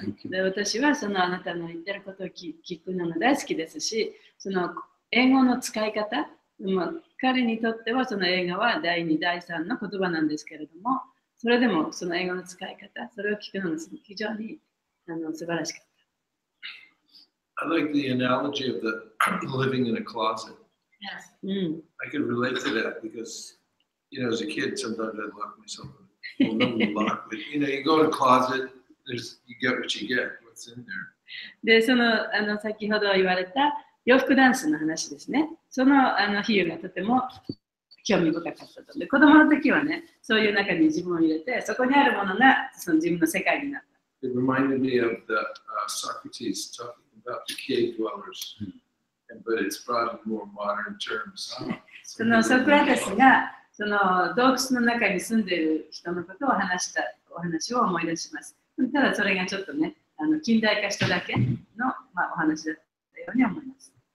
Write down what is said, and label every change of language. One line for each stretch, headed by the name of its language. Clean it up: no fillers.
Japanese: で私はそのあなたの言ってることを聞くのが大好きですし、その英語の使い方、彼にとってはその英語は第2、第3の言葉なんですけれども、それでもその英語の使い方、それを聞くのが非常に素晴らしかった。
English: I like the analogy of the living in a closet. Yes. I could relate to that because, as a kid, sometimes I'd lock myself in a lock. But, you go in a closet, you get what you get, what's in there.
Japanese: で、先ほど言われた洋服ダンスの話ですね。その比喩がとても興味深かったと。で、子供の時はね、そういう中に自分を入れて、そこにあるものがその自分の世界になった。
English: It reminded me of the Socrates talking about the cave dwellers, but it's brought in more modern terms.
Japanese: そのソクラテスがその洞窟の中に住んでいる人のことを話したお話を思い出します。ただそれがちょっとね、近代化しただけの、お話だったように思います。